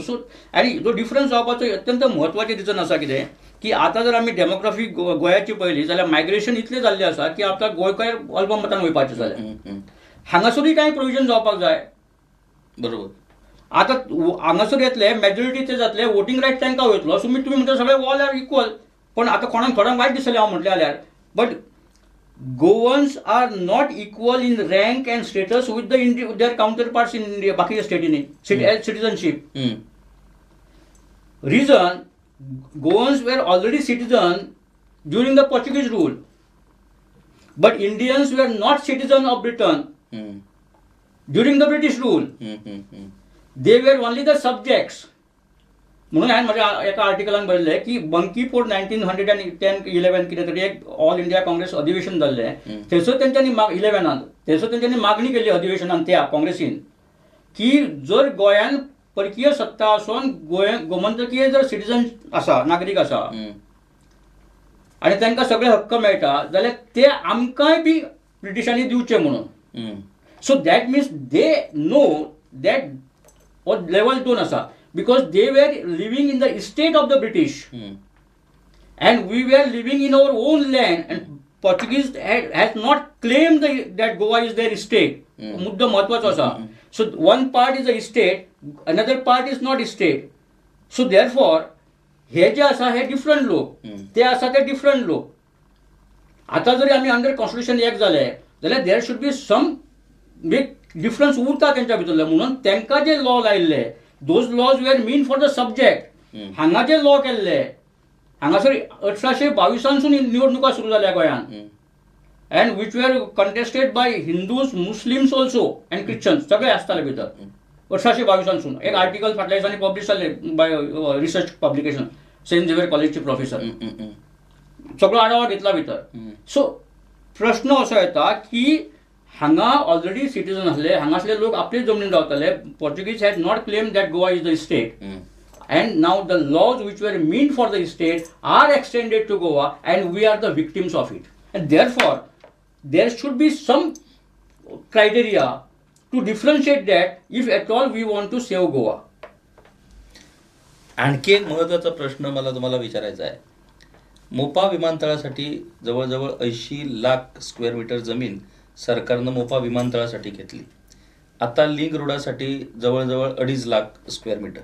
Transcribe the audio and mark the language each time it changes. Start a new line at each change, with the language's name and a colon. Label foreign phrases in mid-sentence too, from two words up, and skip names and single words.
Konkani: सो आनी जो डिफरन्स जावपाचो अत्यंत म्हत्वाचें रिजन आसा कितें की आतां जर आमी डेमोग्राफी गोंयाची पळयली जाल्यार मायग्रेशन इतलें जाल्लें आसा की आतां गोंयकार अल्पमतान वयपाचें जाल्यार हांगासरूय कांय प्रोविजन जावपाक जाय. बरोबर. आतां हांगासर येतले मेजॉरिटी ते जातले, वोटींग रायट तांकां वयतलो. तुमी म्हणटा सगळे
English: all are equal,
Konkani: पण आतां थोड्यांक वायट दिसलें हांव म्हटलें जाल्यार,
English: बट Goans are not equal in rank and status with their counterparts in India,
Konkani: बाकी स्टेटींनी citizenship.
English: Reason, Goans were already citizen during the Portuguese rule, but Indians were not citizen of Britain during the British rule. They were only the subjects.
Konkani: म्हणून हांवें म्हज्या एका आर्टिकलान बरयलें की बंकी फोर्ट 1910-11 कितें तरी एक ऑल इंडिया काँग्रेस अधिवेशन जाल्लें, थंयसर तेंच्यांनी 11 थंयसर तेंच्यांनी मागणी केली अधिवेशनान त्या काँग्रेसीन की जर गोंयान परकीय सत्ता आसून गोमंतकीय जर सिटीजन आसा, नागरीक आसा आनी तांकां सगळे हक्क मेळटा जाल्यार ते आमकांय बी ब्रिटिशांनी दिवचे म्हणून.
English: so that means they know that level 2 आसा. Because they were living in the estate of the British, and we were living in our own land, and Portuguese has not claimed that Goa is their estate.
Konkani: मुद्दा महत्वाचा असा.
English: So one part is a estate, another part is not estate. So therefore,
Konkani: हे जे आसा हे डिफरंट लोक, ते आसा ते डिफरंट लोक. आता जरी आमी
English: under constitution
Konkani: एक जाले जाल्यार
English: there should be some difference
Konkani: उरता तेंच्या भितरले. म्हणून तेंकां जे लॉ लायिल्ले
English: those laws were meant for the subject.
Konkani: हांगा जे लॉ केल्ले हांगासर 1822 निवडणुका सुरू जाल्या गोंयांत,
English: and which were contested by Hindus, Muslims also and Christians,
Konkani: सगळे आसताले भितर 1822. एक आर्टिकल फाटल्या दिसांनी पब्लीश जाल्ले
English: by research publication,
Konkani: सेंट झेवियर कॉलेजचे प्रोफेसर, सगळो आढावा घेतला भितर. सो प्रश्न असो येता की हांगा ऑलरेडी सिटीजन आसले, हांगासले लोक आपले जमनीन रावताले.
English: Portuguese had not claim that Goa is the state, and now the laws which were meant for the state are extended to Goa, and we are the victims of it. And therefore there should be some criteria to differentiate that if at all we want to save Goa.
Marathi: आणखी एक महत्त्वाचा प्रश्न मला तुम्हाला विचारायचा आहे. मोपा विमानतळासाठी जवळजवळ 80 लाख स्क्वेअर मीटर जमीन सरकारनं मोपा विमानतळासाठी घेतली. आता लिंक रोडासाठी जवळजवळ 2.5 लाख स्क्वेअर मीटर.